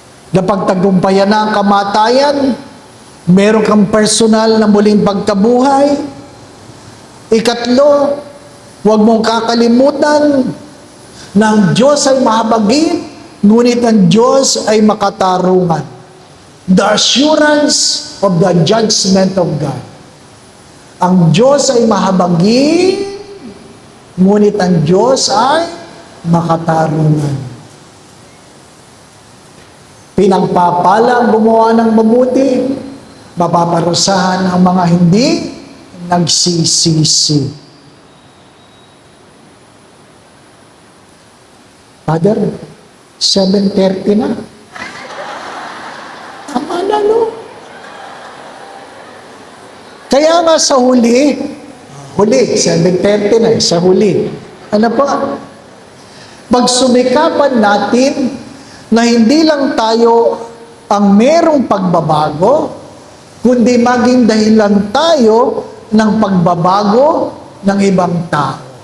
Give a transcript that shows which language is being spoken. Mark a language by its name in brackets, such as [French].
[Filipino] Na pagtagumpayan na ang kamatayan, meron kang personal na muling pagkabuhay. Ikatlo, huwag mong kakalimutan na ang Diyos ay mahabagin, ngunit ang Diyos ay makatarungan. [English] The assurance of the judgment of God. [Filipino] Ang Diyos ay mahabagin, ngunit ang Diyos ay makatarungan. Pinagpapala ang gumawa ng mabuti, mapaparusahan ang mga hindi nagsisisi. Father, 7:30 na. Tama na, no? Kaya nga sa huli, 7:30 na, sa huli. Ano pa? Pagsumikapan natin na hindi lang tayo ang merong pagbabago, kundi maging dahilan tayo ng pagbabago ng ibang tao.